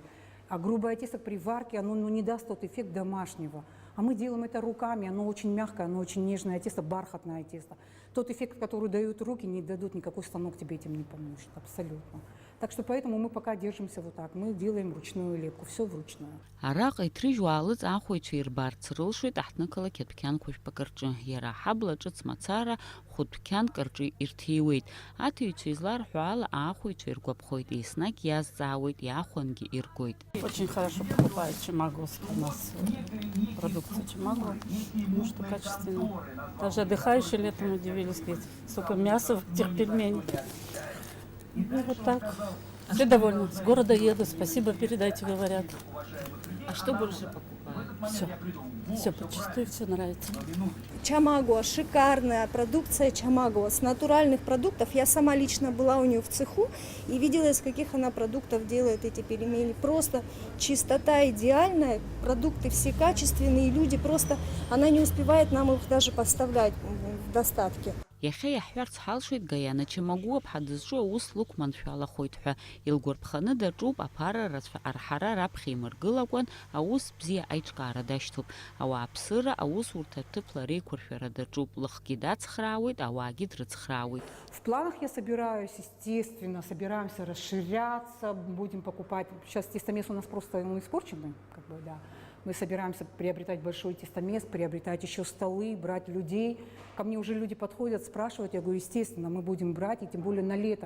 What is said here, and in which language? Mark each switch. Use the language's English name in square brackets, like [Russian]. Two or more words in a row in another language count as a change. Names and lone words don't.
[Russian] А грубое тесто при варке, оно не даст тот эффект домашнего. А мы делаем это руками, оно очень мягкое, оно очень нежное тесто, бархатное тесто. Тот эффект, который дают руки, не дадут, никакой станок тебе этим не поможет, абсолютно. Так что поэтому мы пока держимся вот так, мы делаем ручную лепку, все вручную. [Abkhazian] араҟа иҭрыжьуаалыҵ ахәаҩцәа ирбарц рылшоит аҳҭнықалақь адәқьанқәа жәпак рҿы. Иара аҳабла ҿыц мацара хәытәқьанк рҿы ирҭиуеит. Аҭыҩцәа изларҳәо ала ахәаҩцәа иргәаԥхоит, еснагь иазҵаауеит, иахәангьы иргоит. [Russian] Очень хорошо покупают Чимагос у нас. Продукция Чимаго, потому что качественно. Даже отдыхающие летом удивились, говорит, столько мяса в тех пельменях. Ну, вот так. Все довольны. С города еду, спасибо, передайте, говорят. А что больше покупают? Все почистую, все нравится. Чамаго, шикарная продукция Чамаго. С натуральных продуктов. Я сама лично была у нее в цеху и видела, из каких она продуктов делает эти пельмени. Просто чистота идеальная, продукты все качественные, люди просто... Она не успевает нам их даже поставлять в достатке. [Abkhazian] Иахьа иаҳҳәарц ҳалшоит Гаиана Чимагәы аԥҳа дызҿу аус лықәманшәалахоит ҳәа илгәарԥханы даҿуп, аԥара рацәа арҳара раԥхьа имыргылакәан аус бзиа аиҿкаара дашьҭоуп. Ауааԥсыра аусурҭа ҭыԥла реиқәыршәара даҿуп, лыхгьы дацхраауеит, ауаагьы дрыцхраауеит. [Russian] В планах я собираюсь, естественно, собираемся расширяться, будем покупать. Сейчас тестомес у нас просто испорченный, как бы, да. Мы собираемся приобретать большой тестомес, приобретать еще столы, брать людей. Ко мне уже люди подходят, спрашивают. Я говорю, естественно, мы будем брать, и тем более на лето.